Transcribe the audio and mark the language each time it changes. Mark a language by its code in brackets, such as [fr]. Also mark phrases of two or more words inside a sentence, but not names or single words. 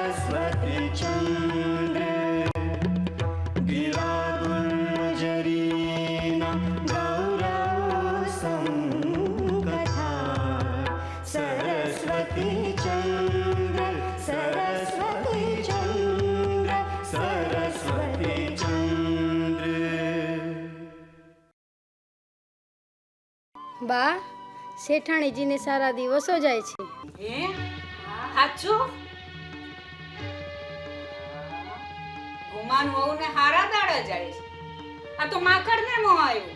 [gu] સરસ્વતી ચંદ્ર ગિરા ગુંજરીના ગૌરવ સંકથા સરસ્વતી ચંદ્ર સરસ્વતી ચંદ્ર સરસ્વતી ચંદ્ર। બા, શેઠાણીજીને સારા દિવસો જાય છે. હે સાચું? ગુમાન વહુને હારા દાડા જાય છે. આ તો માકડને મોં આવ્યું.